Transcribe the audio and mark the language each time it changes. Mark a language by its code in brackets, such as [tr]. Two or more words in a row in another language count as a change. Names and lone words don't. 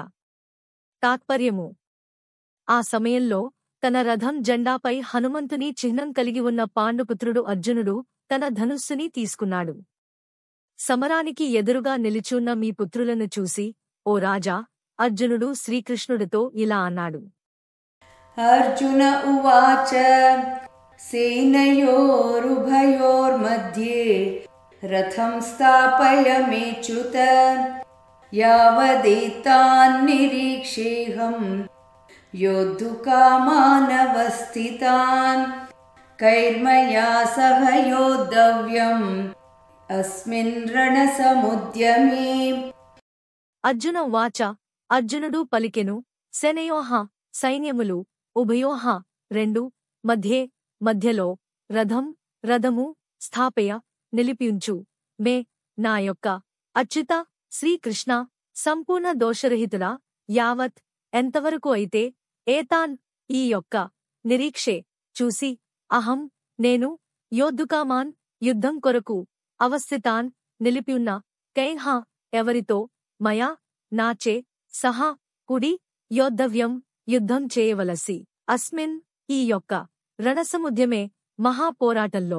[te] తాత్పర్యము ఆ సమయంలో తన రథం జెండాపై హనుమంతుని చిహ్నం కలిగి ఉన్న పాండుపుత్రుడు అర్జునుడు తన ధనుస్సుని తీసుకున్నాడు. సమరానికి ఎదురుగా నిలిచున్న మీ పుత్రులను చూసి ఓ రాజా అర్జునుడు శ్రీకృష్ణుడితో ఇలా అన్నాడు. [sa] अर्जुन उवाच सेनयोरुभयोर्मध्ये रथं स्थापयमेच्युत यावदेतान्निरीक्षेऽहं योद्धुकामानवस्थितान् कैर्मया सह योद्धव्यम् अस्मिन् रणसमुद्यमे. [te] అర్జున వాచ అర్జునుడు పలికెను సేనయోః సైన్యములు ఉభయోః రెండు మధ్యే మధ్యలో రథము స్థాపయ నిలిపియుంచు మే నా యొక్క అచ్యుత శ్రీకృష్ణ సంపూర్ణ దోషరహితుడా యావత్ ఎంతవరకు అయితే ఏతాన్ ఈ యొక్క నిరీక్షే చూసి అహం నేను యోద్ధుకామాన్ యుద్ధం కొరకు అవస్థితాన్ నిలిపియున్న కైః ఎవరితో మయా నాచే సహా కుడి యోద్ధవ్యం యుద్ధం చేయవలసి అస్మిన్ ఈ యొక్క రణసముద్యమే మహాపోరాటంలో.